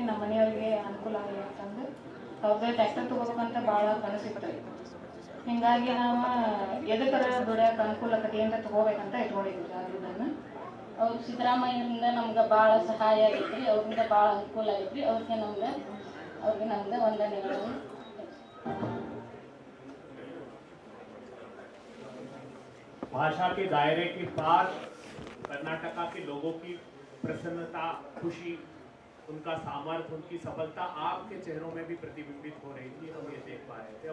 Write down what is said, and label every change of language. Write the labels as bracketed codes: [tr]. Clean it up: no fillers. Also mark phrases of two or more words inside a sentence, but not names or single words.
[kn] ನಮ್ಮ ಮನೆಯವ್ರಿಗೆ ಅನುಕೂಲ ಆಗಲಿ ಅಂತಂದು ಅವ್ರದ್ದು ಟ್ಯಾಕ್ಟರ್ ತೊಗೋಬೇಕಂತ ಭಾಳ ಕನಸಿತ್ತು. ಹಿಂಗಾಗಿ ನಾವು ಎದಕ್ಕರ ದುಡಿಯೋಕೆ ಅನುಕೂಲ ಆಗತ್ತೆ ಏನಾರ ತೊಗೋಬೇಕಂತ ಇಟ್ಕೊಂಡಿದ್ವಿ. ಅದನ್ನು ಅವ್ರು ಸಿದ್ದರಾಮಯ್ಯರಿಂದ ನಮ್ಗೆ ಭಾಳ ಸಹಾಯ ಆಗೈತ್ರಿ. ಅವ್ರಿಂದ ಭಾಳ ಅನುಕೂಲ ಆಗೈತ್ರಿ. ಅವ್ರಿಗೆ ನಮ್ಗೆ ವಂದನೆಗಳು. [hi] भाषा के दायरे के पार कर्नाटका के लोगों की प्रसन्नता, खुशी, उनका सामर्थ्य, उनकी सफलता आपके चेहरों में भी प्रतिबिंबित हो रही थी, हम ये देख पा रहे थे।